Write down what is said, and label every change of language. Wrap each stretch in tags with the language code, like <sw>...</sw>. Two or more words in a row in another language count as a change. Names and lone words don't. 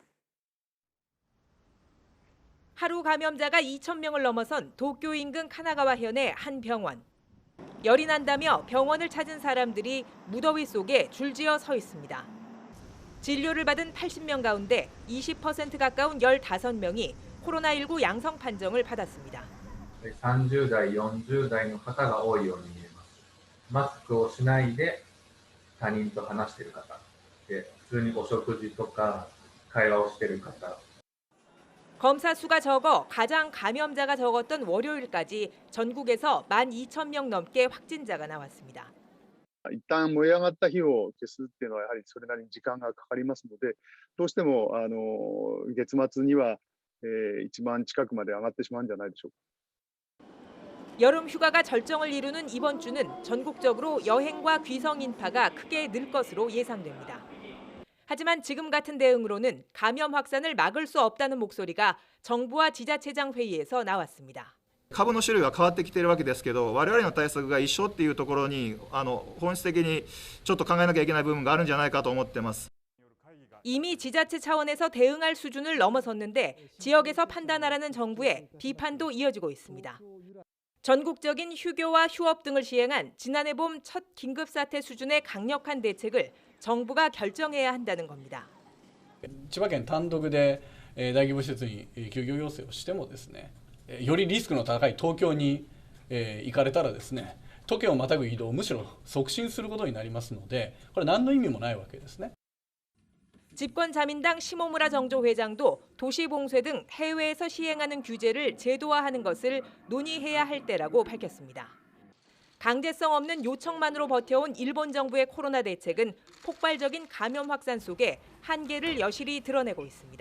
<ko>하루 감염자가 2,000명을 넘어선 도쿄 인근 카나가와현의 한 병원. 열이 난다며 병원을 찾은 사람들이 무더위 속에 줄지어 서 있습니다. 진료를 받은 80명 가운데 20% 가까운 15명이 코로나19 양성 판정을 받았습니다.</ko> <ja>30 代、40代の方が多いように見えます。マスクをしないで他人と話している方で、普通にお食事とか会話をしている方。</ja> <ko>검사 수가 적어 가장 감염자가 적었던 월요일까지 전국에서 12,000명 넘게 확진자가 나왔습니다.</ko> <ja>一旦燃え上がった火を消すっていうのはやはりそれなりに時間がかかりますので、どうしても月末には1万近くまで上がってしまうんじゃないでしょうか。</ja> <ko>여름 휴가가 절정을 이루는 이번 주는 전국적으로 여행과 귀성 인파가 크게 늘 것으로 예상됩니다. 하지만 지금 같은 대응으로는 감염 확산을 막을 수 없다는 목소리가 정부와 지자체장 회의에서 나왔습니다.</ko> <ja>株の種類は変わってきているわけですけど、我々の対策が一緒っていうところに本質的にちょっと考えなきゃいけない部分があるんじゃないかと思ってます。</ja> <ko>이미 지자체 차원에서 대응할 수준을 넘어섰는데 지역에서 판단하라는 정부의 비판도 이어지고 있습니다. 전국적인 휴교와 휴업 등을 시행한 지난해 봄 첫 긴급사태 수준의 강력한 대책을 정부가 결정해야 한다는 겁니다.</ko> <ja>千葉県単独で大規模施設に休業要請をしてもですね、よりリスクの高い東京に行かれたらですね、都県をまたぐ移動をむしろ促進することになりますので、これ何の意味もないわけですね。</ja> <ko>집권자민당 시모무라 정조회장도 도시봉쇄 등 해외에서 시행하는 규제를 제도화하는 것을 논의해야 할 때라고 밝혔습니다. 강제성 없는 요청만으로 버텨온 일본 정부의 코로나 대책은 폭발적인 감염 확산 속에 한계를 여실히 드러내고 있습니다.</ko>